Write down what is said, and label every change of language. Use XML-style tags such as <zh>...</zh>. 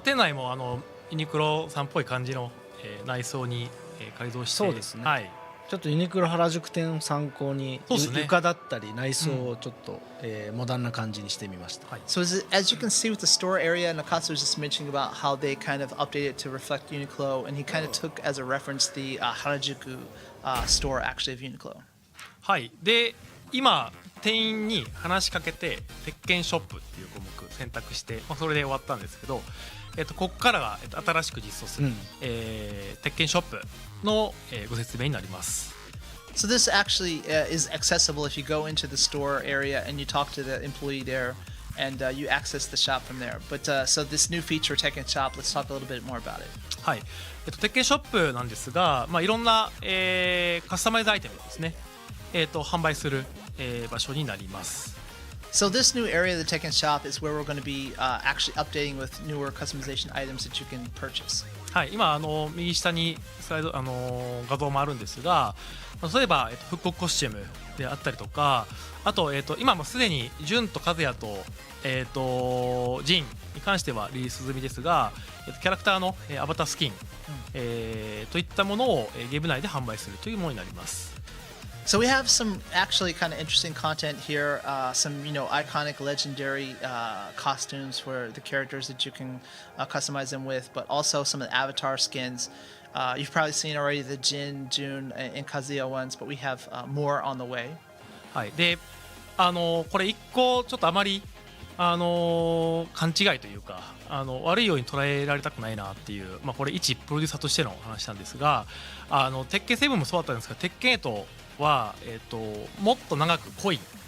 <ja>店内もユニクロさんっぽい感じの、内装に、改造して、そうですね。はい。ちょっとユニクロ原宿店を参考に、床だったり内装をちょっと、モダンな感じにしてみました。はい、</ja> <en>So as you can see with the store area, Nakatsu was just mentioning about how they kind of updated to reflect Uniqlo, and he kind of took as a reference the Harajuku store actually of Uniqlo.</en> <ja>はい。で今店員に話しかけて鉄拳ショップっていう項目選択して、それで終わったんですけど、ここからが、新しく実装する、鉄拳ショップの、ご説明になります。</ja> <en>So this actually is accessible if you go into the store area and you talk to the employee there, and you access the shop from there. But so this new feature, Tekken Shop, let's talk a little bit more about it.</en> <ja>はい、鉄拳ショップなんですが、いろんな、カスタマイズアイテムですね、販売する、場所になります。</ja> <en>So this new area of the Tekken Shop is where we're going to be actually updating with newer customization items that you can purchase.</en> <ja>はい、今右下にスライド、画像もあるんですが、例えば、復刻コスチュームであったりとか、あと、今もすでにジュンとカズヤと、ジンに関してはリリース済みですが、キャラクターの、アバタースキン、といったものを、ゲーム内で販売するというものになります。</ja> <en>So we have some actually kind of interesting content here, some iconic, legendary costumes for the characters that you can customize them with, but also some of the avatar skins. You've probably seen already the Jin, Jun, and Kazuya ones, but we have more on the way.</en> <ja>はい、で、これ一個ちょっとあまり勘違いというか悪いように捉えられたくないなっていう、これ一プロデューサーとしての話なんですが、鉄拳7もそうだったんですが、鉄拳8は、もっと長く濃い、</ja>